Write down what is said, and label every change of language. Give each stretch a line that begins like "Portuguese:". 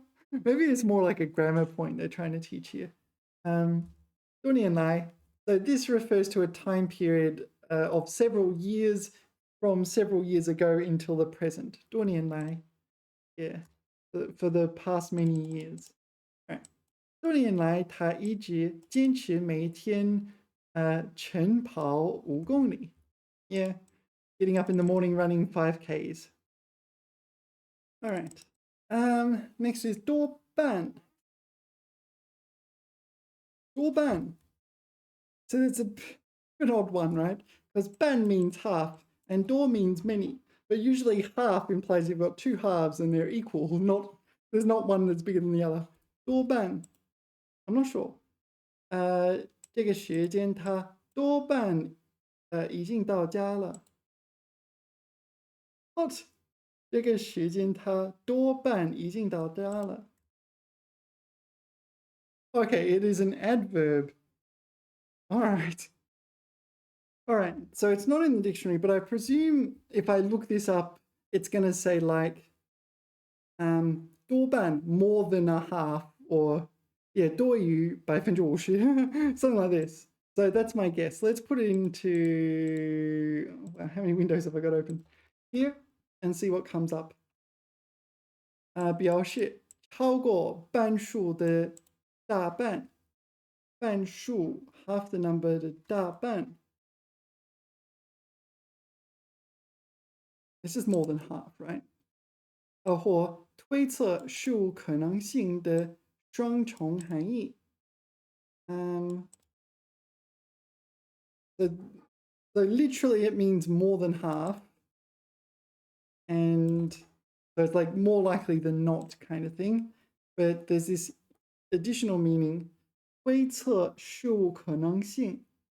English: Maybe it's more like a grammar point they're trying to teach here. 多年来, so this refers to a time period of several years from several years ago until the present. 多年来, yeah, for the past many years. All right.
Chinese: 多年来他一直坚持每天晨跑5公里.
English: Yeah, getting up in the morning running 5Ks. All right. Next is 多半. 多半.So it's an odd one, right? Because 半 means half and 多 means many. But usually half implies you've got two halves and they're equal. There's not one that's bigger than the other. 多半.I'm not sure.
Chinese: 这个时间他多半已经到家了.
English: What?
Chinese: 这个时间他多半已经到家了.
English: Okay, it is an adverb. All right. All right, so it's not in the dictionary, but I presume if I look this up, it's going to say like 多半, more than a half, or yeah,
Chinese: 多于50%,
English: something like this. So that's my guess. Let's put it into, how many windows have I got open? Here, and see what comes up.
Chinese: 表示超过半数的大半, 半数,
English: half the number
Chinese: 的大半.
English: This is more than half, right?
Chinese: 或推测事物可能性的双重含义.
English: So literally it means more than half. And so it's like more likely than not kind of thing. But there's this additional meaning,
Chinese: 推测事物可能性.